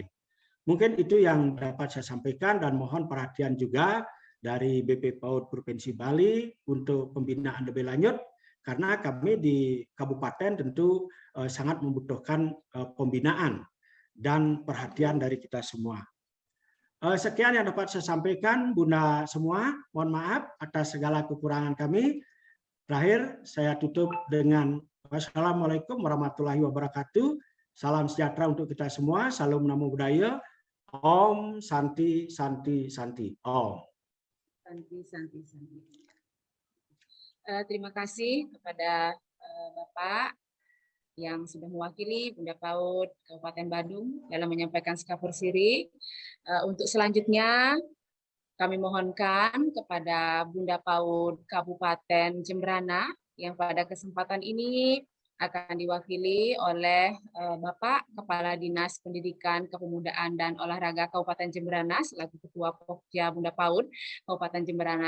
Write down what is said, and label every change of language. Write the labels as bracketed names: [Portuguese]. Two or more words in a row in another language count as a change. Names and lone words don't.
[Indonesian] Mungkin itu yang dapat saya sampaikan dan mohon perhatian juga dari BP PAUD Provinsi Bali untuk pembinaan lebih lanjut, karena kami di kabupaten tentu sangat membutuhkan pembinaan dan perhatian dari kita semua. Sekian yang dapat saya sampaikan, Bunda semua. Mohon maaf atas segala kekurangan kami. Terakhir, saya tutup dengan [Arabic] والسلام عليكم ورحمة الله وبركاته. [Indonesian] Salam sejahtera untuk kita semua. [Sanskrit] Salam [Pali] namo buddhaya. [Sanskrit] Om Santi Santi Santi. Om. Santi Santi Santi. [Indonesian] Terima kasih kepada Bapak yang sudah mewakili Bunda PAUD Kabupaten Badung dalam menyampaikan skapur siri. Untuk selanjutnya kami mohonkan kepada Bunda PAUD Kabupaten Jemberana yang pada kesempatan ini akan diwakili oleh Bapak Kepala Dinas Pendidikan, Kepemudaan, dan Olahraga Kabupaten Jemberana selaku Ketua Pokja Bunda PAUD Kabupaten Jemberana.